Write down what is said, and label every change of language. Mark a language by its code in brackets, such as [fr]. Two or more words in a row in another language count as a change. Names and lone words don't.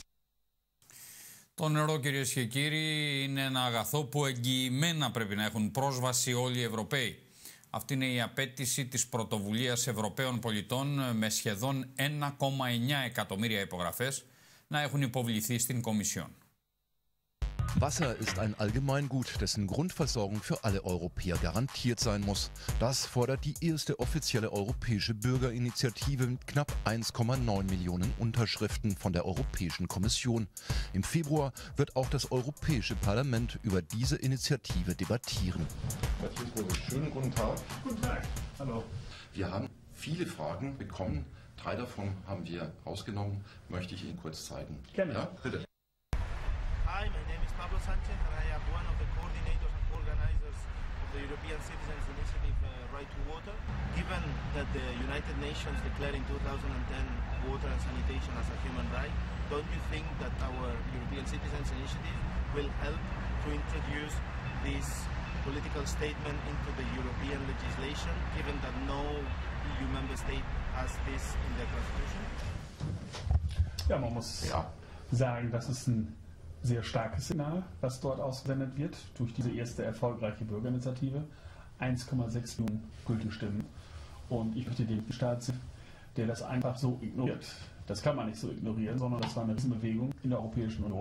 [el] Το νερό, κυρίες και κύριοι, είναι ένα αγαθό που εγγυημένα πρέπει να έχουν πρόσβαση όλοι οι Ευρωπαίοι. Αυτή είναι η απέτηση της Πρωτοβουλίας Ευρωπαίων Πολιτών με σχεδόν 1,9 εκατομμύρια υπογραφές να έχουν υποβληθεί στην Κομισιόν. [de] Wasser ist ein Allgemeingut, dessen Grundversorgung für alle Europäer garantiert sein muss. Das fordert die erste offizielle europäische Bürgerinitiative mit knapp 1,9 Millionen Unterschriften von der Europäischen Kommission. Im Februar wird auch das Europäische Parlament über diese Initiative debattieren. Schönen guten Tag. Guten Tag. Hallo. Wir haben viele Fragen bekommen. 3 davon haben wir rausgenommen. Möchte ich Ihnen kurz zeigen. Gerne. Ja, bitte. [en] Hi, my name is Pablo Sanchez and I am one of the coordinators and organizers of the European Citizens Initiative Right to Water. Given that the United Nations declared in 2010 water and sanitation as a human right, don't you think that our European Citizens Initiative will help to introduce this political statement into the European legislation, given that no EU member state has this in their constitution? [de] Ja, man muss sagen, das ist ein sehr starkes Signal, was dort ausgesendet wird durch diese erste erfolgreiche Bürgerinitiative. 1,6 Millionen gültige Stimmen. Und ich möchte den Staat, der das einfach so ignoriert. Das kann man nicht so ignorieren, sondern das war eine Riesenbewegung in der Europäischen Union.